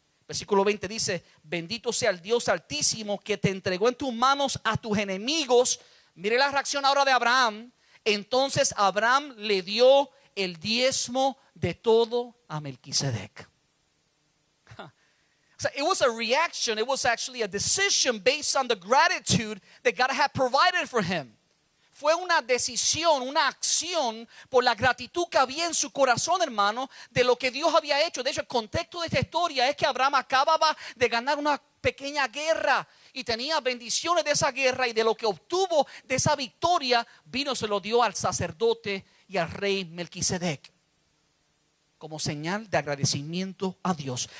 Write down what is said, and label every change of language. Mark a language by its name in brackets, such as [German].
[Spanish] Versículo 20 dice: bendito sea el Dios Altísimo, que te entregó en tus manos a tus enemigos. Mire la reacción ahora de Abraham. Entonces Abraham le dio el diezmo de todo a Melquisedec. [English] So it was a reaction. It was actually a decision based on the gratitude that God had provided for him. [Spanish] Fue una decisión, una acción por la gratitud que había en su corazón, hermano, de lo que Dios había hecho. De hecho, el contexto de esta historia es que Abraham acababa de ganar una pequeña guerra y tenía bendiciones de esa guerra, y de lo que obtuvo de esa victoria vino, se lo dio al sacerdote y al rey Melquisedec como señal de agradecimiento a Dios.